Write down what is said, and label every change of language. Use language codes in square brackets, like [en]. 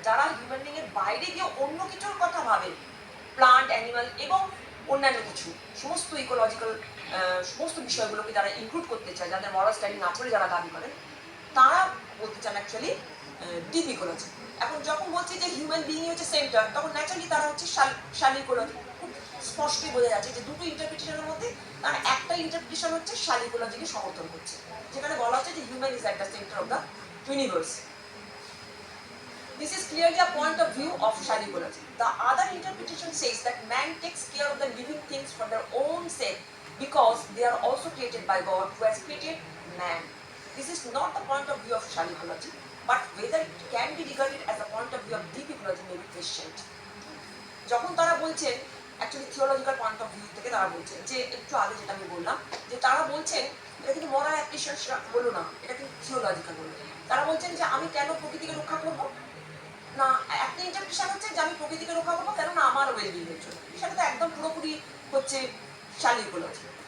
[bn] যারা হিউম্যান বিইংয়ের বাইরে গিয়ে অন্য কিছুর কথা ভাবে, প্লান্ট, অ্যানিমাল এবং অন্যান্য কিছু সমস্ত ইকোলজিক্যাল সমস্ত বিষয়গুলোকে যারা ইনক্লুড করতে চায়, যাদের মরাল স্ট্যান্ডিং না করে যারা দাবি করেন, তারা বলতে চান অ্যাকচুয়ালি ডিপ ইকোলজি। এখন যখন বলছি যে হিউম্যান বিইং হচ্ছে সেন্টার, তখন ন্যাচারালি তারা হচ্ছে শ্যালো ইকোলজি। খুব স্পষ্টই বোঝা যাচ্ছে যে দুটো ইন্টারপ্রিটেশনের মধ্যে তার একটা ইন্টারপ্রিটেশন হচ্ছে শ্যালো ইকোলজিকে সমর্থন করছে, যেখানে বলা হচ্ছে যে [en] Human is at the centre of the universe. This is clearly a point of view of shallow ecology. The other interpretation says that man takes care of the living things for their own sake because they are also created by God who has created man. This is not the point of view of shallow ecology, but whether it can be regarded as a point of view of deep ecology may be questioned. [bn] যখন তারা বলছেন actually theological point of view থেকে তারা বলছেন যে একটু আগে যেটা আমি বললাম, যে তারা বলছেন এটা কিন্তু মরাল অ্যাপ্রিসিয়েশন বলো না, এটা কিন্তু থিওলজিক্যাল বলো। তারা বলছেন যে আমি কেন প্রকৃতিকে রক্ষা করবো না, একটা ইন্টারপ্রিটেশন হচ্ছে যে আমি প্রকৃতিকে রক্ষা করবো কেননা আমার ওয়েলবিং এর জন্য, সেটা তো একদম পুরোপুরি হচ্ছে শ্যালো ইকোলজি।